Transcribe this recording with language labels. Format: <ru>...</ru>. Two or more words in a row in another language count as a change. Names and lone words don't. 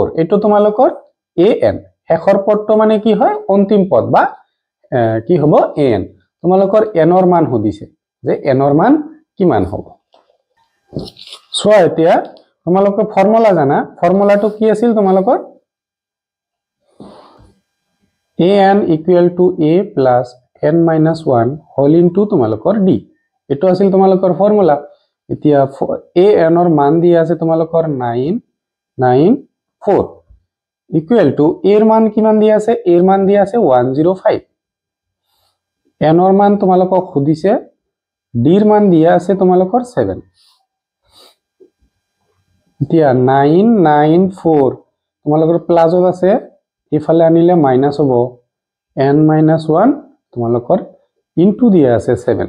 <as>এইটো তোমালোকৰ an শেষৰ পদটো মানে কি হয় অন্তিম পদ বা কি হ'ব an। তোমালোকৰ n ৰ মান সুধিছে যে n ৰ মান কিমান হ'ব। চোৱা এতিয়া তোমালোকে ফৰ্মুলা জানা, ফৰ্মুলাটো কি আছিল তোমালোকৰ</as> <en>an equal to a plus n minus 1 whole into</en> <as>তোমালোকৰ d এটো আছিল তোমালোকৰ ফৰ্মুলা। এতিয়া an ৰ মান দিয়া আছে তোমালোকৰ 994</as> <en>equal to</en> <as>a ৰ মান কিমান দিয়া আছে a ৰ মান দিয়া আছে 105। n ৰ মান তোমালোকক সুধিছে, d ৰ মান দিয়া আছে তোমালোকৰ 7। এতিয়া 994 তোমালোকৰ প্লাসত আছে, ইফালে আনিলে মাইনাস হ'ব</as> <en>n minus 1</en> <as>তোমালোকৰ ইনটু দিয়া আছে 7।</as>